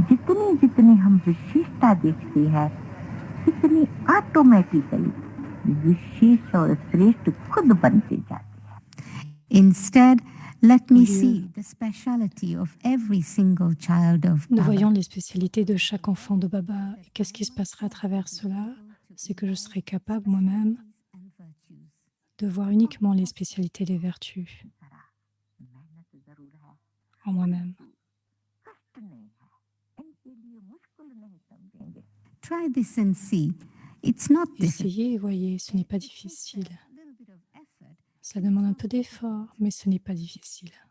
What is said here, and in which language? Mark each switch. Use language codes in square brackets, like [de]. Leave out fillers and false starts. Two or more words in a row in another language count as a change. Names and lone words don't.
[hi] जितनी जितनी हम विशेषता देखते हैं इतनी ऑटोमेटिकली विशेष और श्रेष्ठ खुद बनते जाते हैं। [en] Instead, let me [fr] Au lieu- [en] see the speciality of every single child of [fr] Nous [en] Baba. [fr] voyons les spécialités de chaque enfant de Baba. Et qu'est-ce qui se passera à travers cela? C'est que je serai capable moi-même de voir uniquement les spécialités des vertus [hi] मेहनत जरूर है, [fr] en moi-même. [hi] कष्ट नहीं है, इनके लिए मुश्किल नहीं समझेंगे। [en] Try this and see. It's not difficult. [fr] Essayez et voyez, ce n'est pas [en] It takes [fr] difficile. [en] a little bit of effort. [fr] Cela demande un peu d'effort, mais ce n'est pas difficile.